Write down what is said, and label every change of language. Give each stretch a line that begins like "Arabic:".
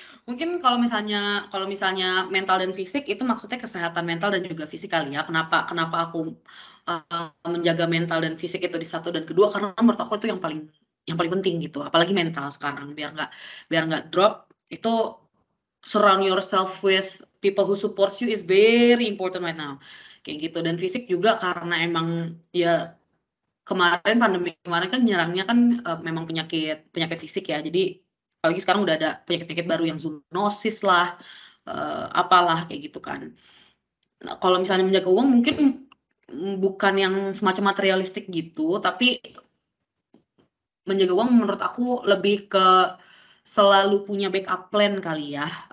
Indonesian: Mungkin kalau misalnya mental dan fisik itu maksudnya kesehatan mental dan juga fisik kali ya. Kenapa aku menjaga mental dan fisik itu di satu dan kedua, karena menurut aku itu yang paling penting gitu. Apalagi mental sekarang, biar nggak drop.
English: Itu surround yourself with people who supports you is very important right now.
Indonesian: Kayak gitu. Dan fisik juga karena emang ya pandemi kemarin kan nyerangnya kan memang penyakit fisik ya. Jadi apalagi sekarang udah ada penyakit baru yang zoonosis lah, apalah kayak gitu kan. Nah, kalau misalnya menjaga uang mungkin bukan yang semacam materialistik gitu, tapi menjaga uang menurut aku lebih ke selalu punya backup plan kali ya.